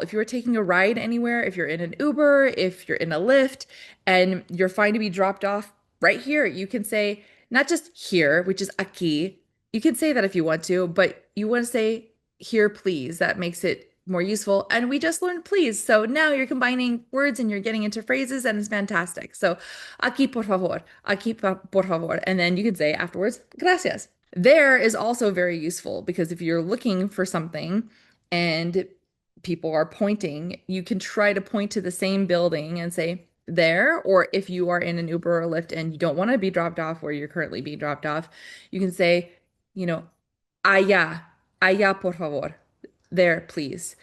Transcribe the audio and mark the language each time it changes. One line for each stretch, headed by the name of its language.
English: If you're taking a ride anywhere, if you're in an Uber, if you're in a Lyft, and you're fine to be dropped off right here, you can say not just here, which is aquí. You can say that if you want to, but you want to say here, please. That makes it more useful. And we just learned please. So now you're combining words and you're getting into phrases, and it's fantastic.
Spanish: So aquí por favor, aquí por favor.
English: And then you can say afterwards, gracias. There is also very useful because if you're looking for something and people are pointing, you can try to point to the same building and say there. Or if you are in an Uber or a Lyft and you don't want to be dropped off where you're currently being dropped off, you can say,
Spanish: allá, Allá, por favor.
English: There, please.